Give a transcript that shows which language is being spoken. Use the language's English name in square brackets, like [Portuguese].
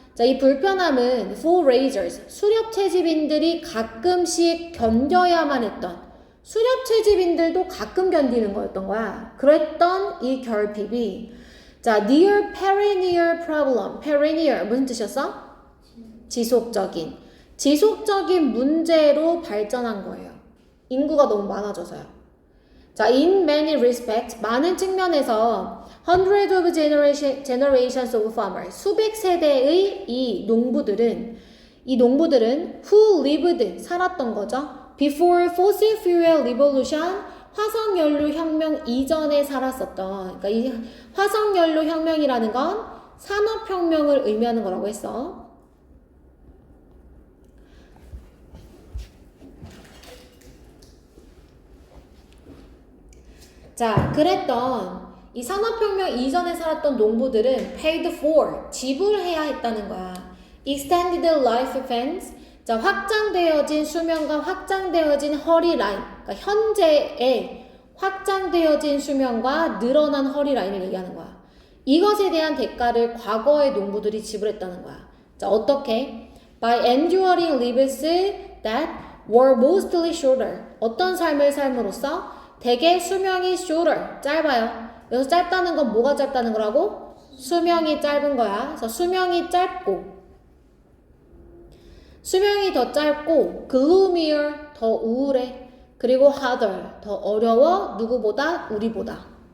[Korean] 자, 이 불편함은 full raisers, 수렵 채집인들이 가끔씩 견뎌야만 했던, 수렵 채집인들도 가끔 견디는 거였던 거야. 그랬던 이 결핍이 자, [English] near perennial problem. [Korean] perennial 무슨 뜻이었어? 지속적인. 지속적인 문제로 발전한 거예요. 인구가 너무 많아져서요. [English] 자, in many respects, [Korean] 많은 측면에서 [English] hundreds of generations of farmers, [Korean] 수백 세대의 이 농부들은 [English] who lived, [Korean] 살았던 거죠. [English] before fossil fuel revolution, [Korean] 화석연료 혁명 이전에 살았었던, 그러니까 이 화석연료 혁명이라는 건 산업혁명을 의미하는 거라고 했어. 자, 그랬던 이 산업혁명 이전에 살았던 농부들은 [English] paid for, [Korean] 지불해야 했다는 거야. [English] extended life spans, [Korean] 자, 확장되어진 수명과 확장되어진 허리 라인, 그러니까 현재의 확장되어진 수명과 늘어난 허리 라인을 얘기하는 거야. 이것에 대한 대가를 과거의 농부들이 지불했다는 거야. 자, 어떻게? [English] By enduring lives that were mostly shorter. [Korean] 어떤 삶을 삶으로써? 대개 수명이 shorter, 짧아요. 여기서 짧다는 건 뭐가 짧다는 거라고? 수명이 짧은 거야. 그래서 수명이 짧고, 수명이 더 짧고, gloomier, 더 우울해. 그리고 harder, 더 어려워. 누구보다? 우리보다.